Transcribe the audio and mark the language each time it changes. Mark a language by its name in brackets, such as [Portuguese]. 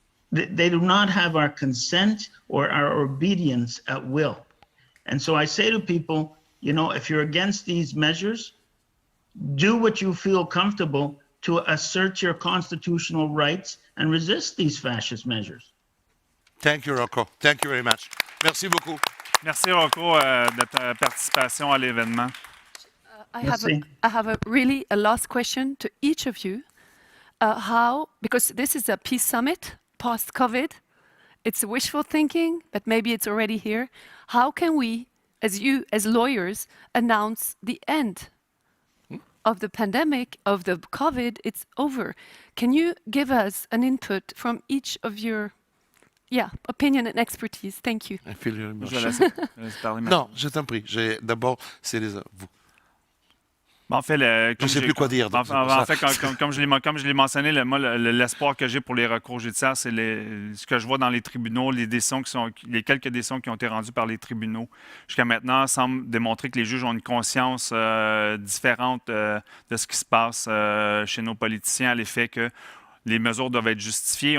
[English] They do not have our consent or our obedience at will. And so I say to people, you know, if you're against these measures, do what you feel comfortable to assert your constitutional rights and resist these fascist measures. Thank you, Rocco. Thank you very much. [French] Merci beaucoup. Merci, Rocco, de ta participation à l'événement. [English] I have a last question to each of you. Because this is a peace summit post-COVID, it's wishful thinking, but maybe it's already here. How can we, as lawyers, announce the end of the pandemic, of the COVID? It's over. Can you give us an input from each of your opinion and expertise? Thank you. I feel very much. [French] Je laisse parler maintenant. Non, je t'en prie. D'abord, c'est vous. En fait, Je ne sais plus quoi dire. donc c'est pour En ça. fait, comme je l'ai mentionné, l'espoir que j'ai pour les recours judiciaires, c'est ce que je vois dans les tribunaux, les quelques décisions qui ont été rendues par les tribunaux jusqu'à maintenant semblent démontrer que les juges ont une conscience différente de ce qui se passe chez nos politiciens, à l'effet que les mesures doivent être justifiées.